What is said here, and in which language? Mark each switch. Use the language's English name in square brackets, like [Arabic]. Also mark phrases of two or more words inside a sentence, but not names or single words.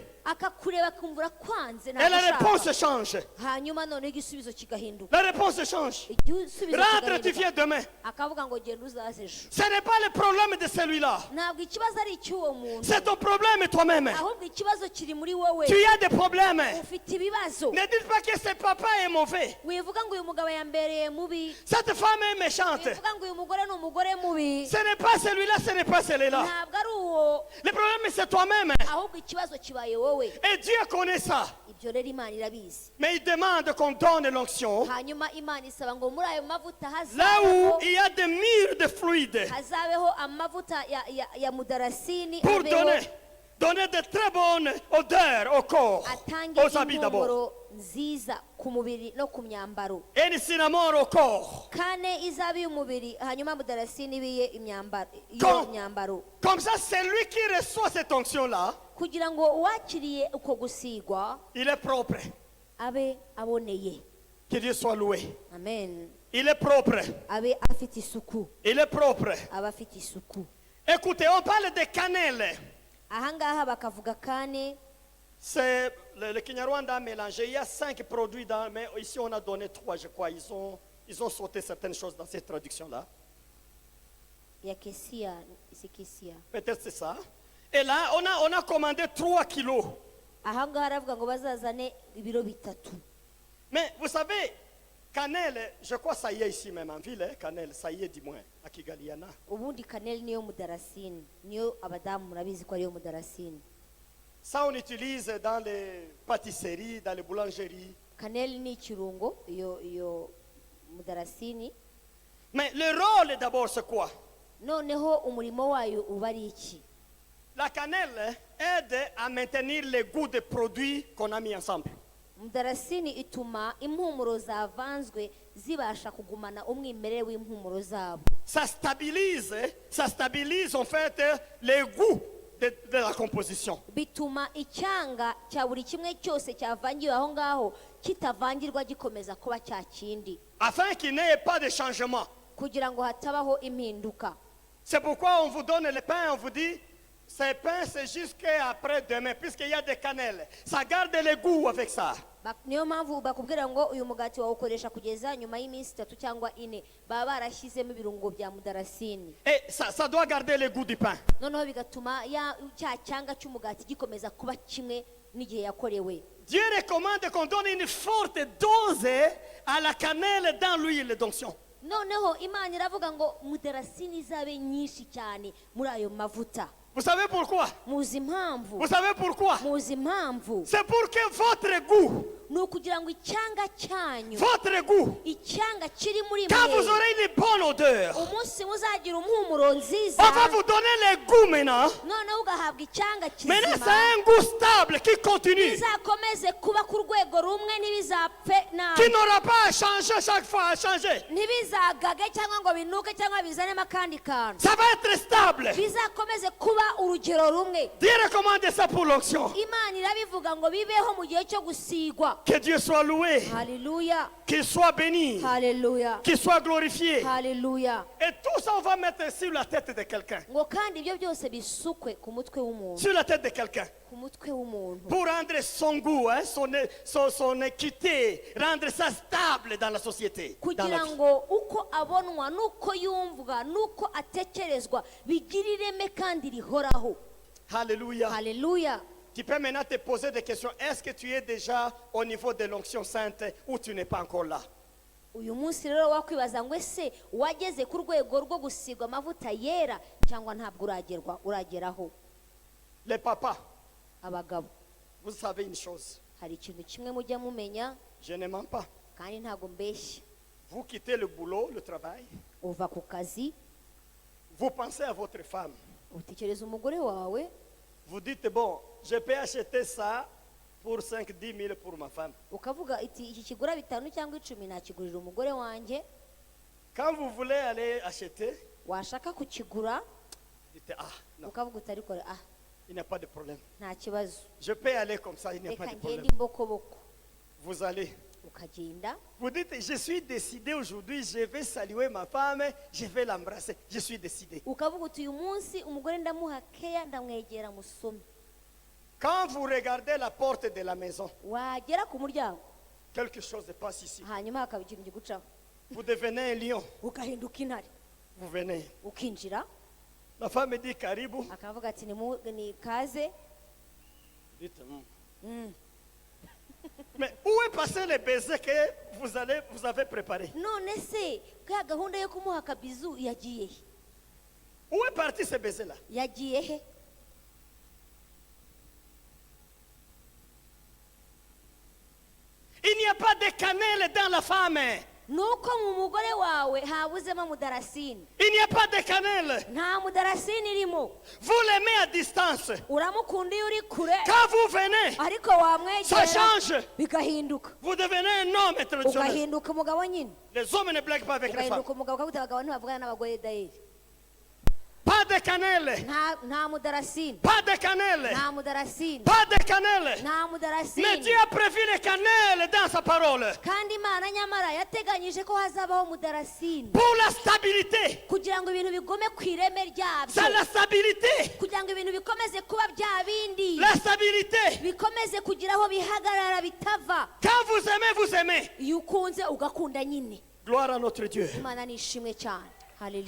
[Kinyarwanda] Akakureba akumva kwanze [French] Et la réponse [Kinyarwanda] ntashaka. [French] change. [Kinyarwanda] Hanyuma noneho igisubizo kigahinduka. [French] La réponse change. [Kinyarwanda] Igisubizo [French] Rentre, tu viens [Kinyarwanda] kigahinduka. [French] demain. [Kinyarwanda] Akavuga ngo genda uzaze ejo. [French] Ce n'est pas le problème de celui-là. [Kinyarwanda] Ntabwo ikibazo ari icy'uwo muntu. [French] C'est ton problème toi-même. [Kinyarwanda] Ahubwo ikibazo kiri muri wowe. [French] Tu as des problèmes. [Kinyarwanda] Ufite ibibazo. [French] Ne dites pas que ce papa est mauvais. [Kinyarwanda] Wivuga ngo uyu mugabo yambereye mubi. [French] Cette femme est méchante. [Kinyarwanda] Wivuga ngo uyu mugore ni umugore mubi. [French] Ce n'est pas celui-là, ce n'est pas celui-là. [Kinyarwanda] Ntabwo ari uwo. [French] Le problème, c'est toi-même. [Kinyarwanda] Ahubwo ikibazo kibaye wowe. [French] Et Dieu connaît ça. [Kinyarwanda] Ibyo rero Imana irabizi. [French] Mais il demande qu'on donne l'onction [Kinyarwanda] Hanyuma Imana isaba ngo muri ayo mavuta [French] là où [Kinyarwanda] hazabeho [French] il y a des murs de fluide [Kinyarwanda] hazabeho amavuta ya mudarasini [French] pour [Kinyarwanda] abeho [French] donner de très bonnes odeurs au corps, [Kinyarwanda] atange [French] aux habits d'abord. [Kinyarwanda] impumuro nziza ku mubiri no ku myambaro. [French] Et le cinnamon au corps. [Kinyarwanda] Kane izabe y'umubiri hanyuma mudarasini ibiye [French] Comme- [Kinyarwanda] imyambaro. [French] Comme ça, c'est lui qui reçoit cette onction-là, [Kinyarwanda] Kugira ngo uwakiriye uko gusigwa [French] il est propre. [Kinyarwanda] abe aboneye. [French] Que Dieu soit loué. [Kinyarwanda] Amen. [French] Il est propre. [Kinyarwanda] Abe afite isuku. [French] Il est propre. [Kinyarwanda] Abe afite isuku. [French] Écoutez, on parle de cannelle. [Kinyarwanda] Ahangaha bakavuga kane. [French] C'est le Kinyarwanda a mélangé. Il y a 5 produits, mais ici on a donné 3, je crois. Ils ont sauté certaines choses dans cette traduction-là. [Kinyarwanda] ya kesiya isi kesiya [French] Peut-être c'est ça. Et là, on a commandé 3 kilos. [Kinyarwanda] ahangaha aravuga ngo bazazane ibiro bitatu. [French] Mais vous savez, cannelle, je crois que ça y est ici même en ville, hein, cannelle, ça y est du moins, à Kigaliana. [Kinyarwanda] Ubundi kaneli niyo mudarasini, niyo abadamu murabizi ko ariyo mudarasini. [French] Ça, on utilise dans les pâtisseries, dans les boulangeries. [Kinyarwanda] Kaneli ni ikirungo, iyo mudarasini. [French] Mais le rôle d'abord, c'est quoi? [Kinyarwanda] Noneho umurimo wayo uba ari iki? [French] La cannelle aide à maintenir le goût des produits qu'on a mis ensemble. [Kinyarwanda] Mudarasini ituma impumuro zavanzwe zibasha kugumana umwimerere w'impumuro zabo. [French] Ça stabilise en fait le goût de la composition. [Kinyarwanda] Bituma icyanga cya buri kimwe cyose cyavangiwe aho ngaho kitavangirwa gikomeza kuba cya kindi. [French] Afin qu'il n'y ait pas de changement. [Kinyarwanda] Kugira ngo hatabaho impinduka. [French] C'est pourquoi on vous donne le pain, on vous dit, ce pain c'est jusqu'après demain, puisqu'il y a des cannelles. Ça garde le goût avec ça. [Kinyarwanda] Niyo mpamvu bakubwira ngo uyu mugati wawukoresha kugeza nyuma y'iminsi 3 cyangwa 4 baba barashyizemo ibirungo bya mudarasini. [French] Et ça doit garder le goût du pain. [Kinyarwanda] Noneho bigatuma cya cyanga cy'umugati gikomeza kuba kimwe n'igihe yakorewe. [French] Dieu recommande qu'on donne une forte dose à la cannelle dans l'huile d'onction. [Kinyarwanda] Noneho Imana iravuga ngo mudarasini izabe nyinshi cyane muri ayo mavuta. [French] Vous savez pourquoi? [Kinyarwanda] Muzi impamvu. [French] Vous savez pourquoi? [Kinyarwanda] Muzi impamvu. [French] C'est pour que votre goût, [Kinyarwanda] Ni ukugira ngo icyanga cyanyu, [French] votre goût, [Kinyarwanda] icyanga kiri muri [French] quand vous [Kinyarwanda] mwe, [French] aurez une bonne odeur, [Kinyarwanda] umunsi muzagira impumuro nziza, [French] on va vous donner le goût maintenant. [Kinyarwanda] noneho ugahabwa icyanga [French] Maintenant, [Kinyarwanda] kizima, [French] c'est un goût stable qui continue, [Kinyarwanda] bizakomeze kuba ku rwego rumwe, ntibizapfe [French] qui [Kinyarwanda] nabi, [French] n'aura pas à changer chaque fois, à changer. [Kinyarwanda] ntibizagage cyangwa ngo binuke cyangwa bizanemo akandi kantu, [French] Ça va être stable. [Kinyarwanda] bizakomeze kuba urugero rumwe. [French] Dieu recommande ça pour l'onction. [Kinyarwanda] Imana irabivuga ngo bibeho mu gihe cyo gusigwa. [French] Que Dieu soit loué, [Kinyarwanda] Haleluya, [French] qu'il soit béni, [Kinyarwanda] haleluya, [French] qu'il soit glorifié. [Kinyarwanda] haleluya. [French] Et tout ça, on va mettre sur la tête de quelqu'un. [Kinyarwanda] Ngo kandi ibyo byose bisukwe ku mutwe w'umuntu, [French] Sur la tête de quelqu'un. [Kinyarwanda] ku mutwe w'umuntu, [French] Pour rendre son goût, hein, son équité, rendre ça stable dans la société. Dans la [Kinyarwanda] kugira [French] vie. [Kinyarwanda] ngo uko abonwa n'uko yumvwa n'uko atekerezwa bigire ireme kandi rihoraho. [French] Alléluia. [Kinyarwanda] Haleluya. [French] Tu peux maintenant te poser des questions. Est-ce que tu es déjà au niveau de l'onction sainte ou tu n'es pas encore là? [Kinyarwanda] Uyu munsi rero wakwibaza ngo ese wageze ku rwego rwo gusigwa amavuta yera cyangwa ntabwo urageraho. [French] Les papas, [Kinyarwanda] Abagabo, [French] vous savez une chose. [Kinyarwanda] hari ikintu kimwe mujya mumenya, [French] Je ne mens pas. [Kinyarwanda] kandi ntabwo mbeshya. [French] Vous quittez le boulot, le travail. [Kinyarwanda] Uva ku kazi, [French] Vous pensez à votre femme. [Kinyarwanda] utekereza umugore wawe, [French] Vous dites, bon, je peux acheter ça pour 5-10 000 pour ma femme. [Kinyarwanda] ukavuga iti iki kigura 5 cyangwa 10 nakigurira umugore wanjye. [French] Quand vous voulez aller acheter, [Kinyarwanda] Washaka kukigura [French] dites, ah, non, [Kinyarwanda] ukavuga utari kore, [French] il n'y a pas de problème. [Kinyarwanda] nta kibazo, [French] Je peux aller comme ça, il n'y a pas [Kinyarwanda] reka [French] de problème. [Kinyarwanda] ngende imbokoboko. [French] Vous allez. [Kinyarwanda] Ukagenda [French] Vous dites, je suis décidé aujourd'hui, je vais saluer ma femme, je vais l'embrasser. Je suis décidé. [Kinyarwanda] ukavuga uti uyu munsi umugore ndamuha keya, ndamwegera musome. [French] Quand vous regardez la porte de la maison, [Kinyarwanda] Wagera ku muryango [French] quelque chose se passe ici. [Kinyarwanda] hanyuma hakaba ikintu kigucaho, [French] Vous devenez un lion. [Kinyarwanda] ugahinduka intare, [French] Vous venez. [Kinyarwanda] ukinjira, [French] La femme dit Karibu. [Kinyarwanda] akavuga ati ni kaze. [French] Dites, Mm. mais où est passé le baiser que vous avez préparé? [Kinyarwanda] None se ka gahunda yo kumuha akabizu yagiye he? [French] Où est parti ce baiser-là? [Kinyarwanda] Yagiye he? [French] Il n'y a pas de cannelle dans la femme. [Kinyarwanda] Nuko mu mugore wawe habuzemo mudarasini, [French] Il n'y a pas de cannelle. [Kinyarwanda] nta mudarasini irimo. [French] Vous l'aimez à distance. [Kinyarwanda] Uramukunda iyo uri kure, [French] Quand vous venez, [Kinyarwanda] ariko [French] ça [Kinyarwanda] wamwegera [French] change. [Kinyarwanda] bigahinduka, [French] Vous devenez un homme traditionnel. [Kinyarwanda] ugahinduka umugabo nyine, [French] Les hommes ne blaguent pas avec les femmes. [Kinyarwanda] ugahinduka umugabo ukavuga abagabo ntibavugana n'abagore dayeri. [French] Pas de cannelle. [Kinyarwanda] Nta mudarasini, [French] Pas de cannelle. [Kinyarwanda] nta mudarasini, [French] Pas de cannelle. [Kinyarwanda] nta [French] Mais [Kinyarwanda] mudarasini. [French] Dieu a prévu les cannelles dans sa parole. [Kinyarwanda] Kandi Imana nyamara yateganyije ko hazabaho mudarasini [French] Pour la stabilité. [Kinyarwanda] kugira ngo ibintu bigume ku ireme [French] C'est [Kinyarwanda] ryabyo, [French] la stabilité. [Kinyarwanda] kugira ngo ibintu bikomeze kuba bya bindi, [French] La stabilité. [Kinyarwanda] bikomeze kugira aho bihagarara bitava. [French] Quand vous aimez, vous aimez. [Kinyarwanda] Iyo ukunze ugakunda nyine. [French] Gloire à notre Dieu. [Kinyarwanda] Imana ni ishimwe cyane. Hallelujah.